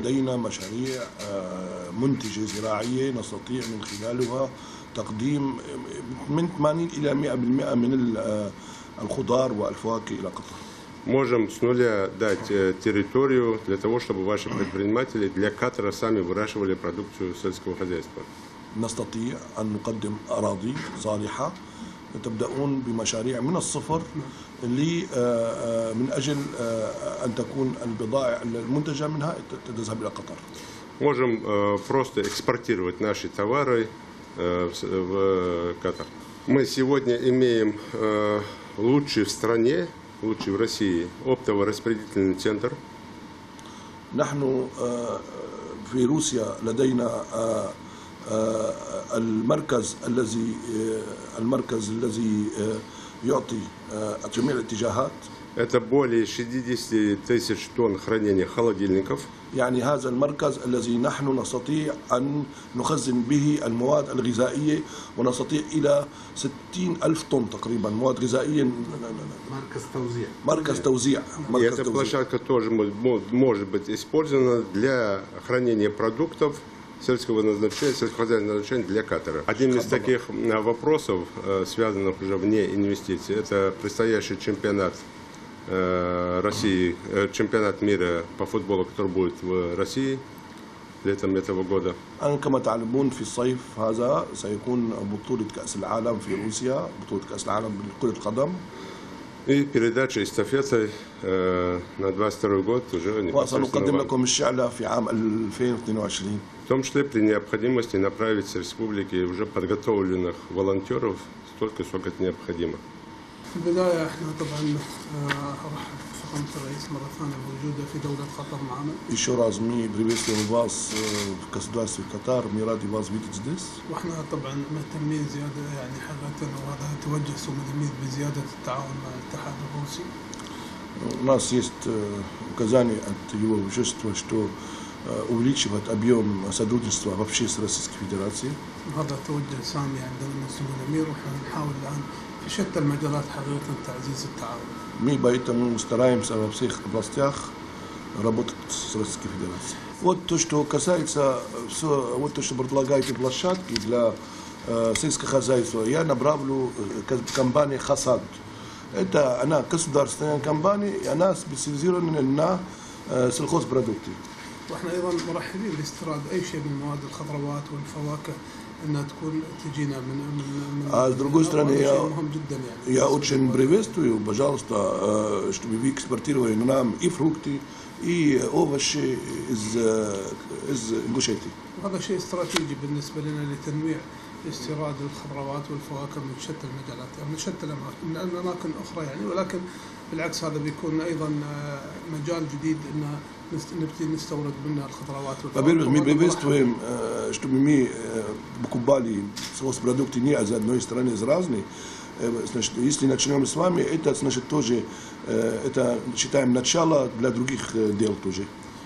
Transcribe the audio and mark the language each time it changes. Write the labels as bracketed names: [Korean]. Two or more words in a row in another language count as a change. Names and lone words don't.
[Russian] Можем с нуля дать территорию для того, чтобы ваши предприниматели для Катара сами выращивали продукцию сельского хозяйства. [Arabic] نستطيع أن نقدم أراضي صالحة تبدأون بمشاريع من الصفر من أجل أن تكون البضائع المنتجة منها تذهب إلى قطر. [Russian] Можем просто экспортировать наши товары в Катар. Мы сегодня имеем лучший в стране, лучший в России оптово-распределительный центр. [Arabic] نحن في روسيا لدينا المركز الذي يعطي جميع الاتجاهات. [Russian] Это более 60 тысяч тонн хранения холодильников. [Arabic] يعني هذا المركز الذي نحن نستطيع أن نخزن به المواد الغذائية ونستطيع إلى 60,000 طن تقريبا مواد غذائية. مركز توزيع. [Russian] И эта площадка тоже может быть использована для хранения продуктов сельского назначения, сельскохозяйственного назначения для Катара. Один из таких вопросов, связанных уже вне инвестиций, это предстоящий чемпионат России, чемпионат мира по футболу, который будет в России летом этого года. [Arabic] كما تعلمون في الصيف هذا سيكون بطولة كأس العالم في روسيا، بطولة كأس العالم لكرة القدم. [Russian] И передача эстафеты на 22 год уже непосредственно. В том числе при необходимости направить с республики уже подготовленных волонтеров столько, сколько это необходимо. [Arabic] في البداية احنا طبعا ارحب بفخامة الرئيس مرة ثانية موجودة في دولة قطر معنا. [Russian] Еще раз мы приветствуем вас в государстве Катар, мы рады вас видеть здесь. [Arabic] واحنا طبعا مهتمين زيادة يعني حقيقة وهذا توجه سمو بزيادة التعاون مع الاتحاد الروسي. [Russian] У нас есть указание от его высочества, что увеличивать объем сотрудничества вообще с Российской Федерацией. [Arabic] هذا توجه سامي عندنا من سمو الأمير ونحن نحاول الآن في شتى المجالات حقيقة تعزيز التعاون. [Russian] Мы поэтому стараемся во всех областях работать с Российской Федерацией. Вот то, что касается вот то, что предлагаете площадки для сельского хозяйства, я направлю компании Хасад. Это она государственная компания, и она специализирована на сельхозпродукты. [Arabic] واحنا ايضا مرحبين باستيراد اي شيء من مواد الخضروات والفواكه انها تكون تجينا من [Russian] А с другой стороны, [Arabic] مهم جدا يعني. [Russian] я очень приветствую, пожалуйста, чтобы вы экспортировали нам и фрукты, и овощи из Ингушетии. [Arabic] وهذا شيء استراتيجي بالنسبة لنا لتنويع لاستيراد الخضروات والفواكه من شتى المجالات، من شتى من أماكن أخرى يعني، ولكن بالعكس هذا بيكون أيضا مجال جديد إن نبتدي نستورد منه الخضروات والفواكه. [Russian] Мы приветствуем, чтобы мы покупали продукты не из одной страны, из разных. Значит, если начнем с вами, это значит тоже, это считаем начало для других дел тоже.